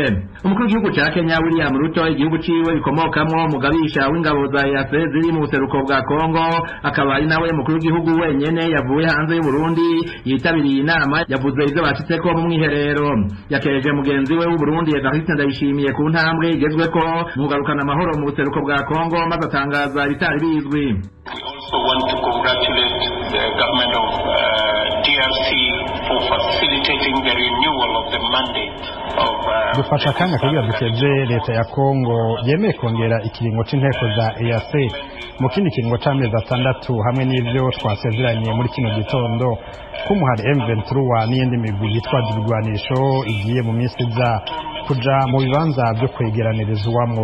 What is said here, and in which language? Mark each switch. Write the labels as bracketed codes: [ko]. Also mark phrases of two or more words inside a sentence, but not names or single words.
[rn] Umukuru w'igihugu ca Kenya William Ruto igihugu ciwe bikomokamwo mugabisha w'ingabo za EAC ziri mu buseruko bwa Kongo akaba ari nawe mukuru w'igihugu wenyene yavuye hanze y'u Burundi yitabiriye inama yavuze ivyo bacitseko mu mwiherero. Yakereje mugenzi we w'u Burundi Evariste Ndayishimiye ku ntambwe igezweko mu kugarukana amahoro mu buseruko bwa Kongo maze atangaza ibitari bizwi. [en] We also want to congratulate the government of DRC for facilitating the renewal of the mandate of [rn] dufasha akanya kugira dukeze leta ya Kongo yemeye kongera ikiringo c'inteko za EAC mu kindi kiringo c'amezi 6 hamwe n'ivyo twasezeranye muri kino gitondo ko umuhari M23 n'iyindi migwi yitwaje ibigwanisho igiye mu minsi iza kuja mu bibanza byo kwegeranirizwamwo.